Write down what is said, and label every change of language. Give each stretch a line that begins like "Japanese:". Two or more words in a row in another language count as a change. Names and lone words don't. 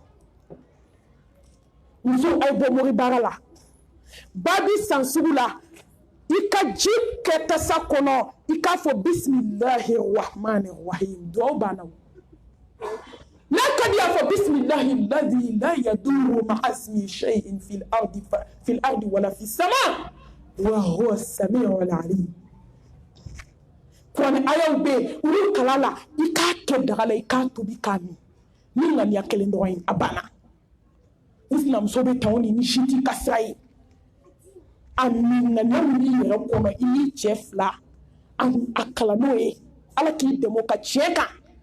Bambara: musow aw bɔ mori baara la ba bi san sugu la i ka ji kɛ tasa kɔnɔ i k'a fɔ
Arabic: بسم الله الرحمن الرحيم
Bambara: duwawu banna n'a ka di y'a fɔ
Arabic: بسم الله الذي لا يضر مع اسمه شيء في الأرض ولا في السماء وهو السميع العليم
Bambara: kuranɛ ayaw bɛ yen olu kala la i k'a kɛ daga la i k'a tobi k'a min ni ŋaniya kelen dɔrɔn ye a banna i sinamuso bɛ tan o ni si t'i ka sira ye a ŋaniya min b'i yɛrɛ kɔnɔ i n'i cɛ fila a kalan n'o ye ala k'i dɛmɛ o ka tiɲɛ kan